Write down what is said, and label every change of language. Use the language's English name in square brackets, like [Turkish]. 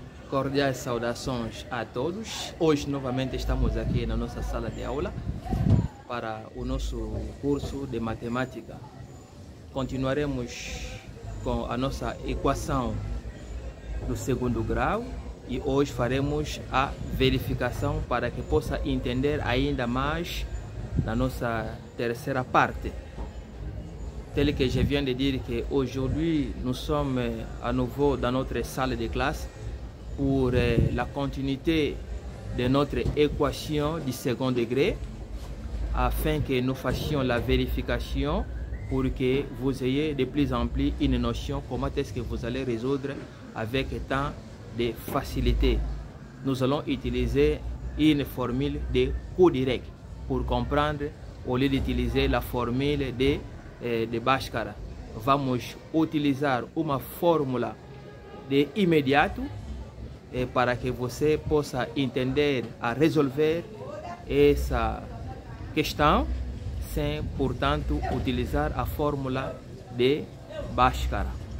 [Portuguese] Cordiais saudações a todos. Hoje novamente estamos aqui na nossa sala de aula para o nosso curso de matemática. Continuaremos com a nossa equação do segundo grau e hoje faremos a verificação para que possa entender ainda mais na nossa terceira parte. [French] Tel que je viens de dire qu'aujourd'hui nous sommes à nouveau dans notre salle de classe pour la continuité de notre équation du second degré afin que nous fassions la vérification pour que vous ayez de plus en plus une notion comment est-ce que vous allez résoudre avec tant de facilité. Nous allons utiliser une formule de coût direct pour comprendre au lieu d'utiliser la formule de Bhaskara. [Portuguese] Vamos utilizar uma fórmula de imediato para que você possa entender a resolver essa questão sem, portanto, utilizar a fórmula de Bhaskara.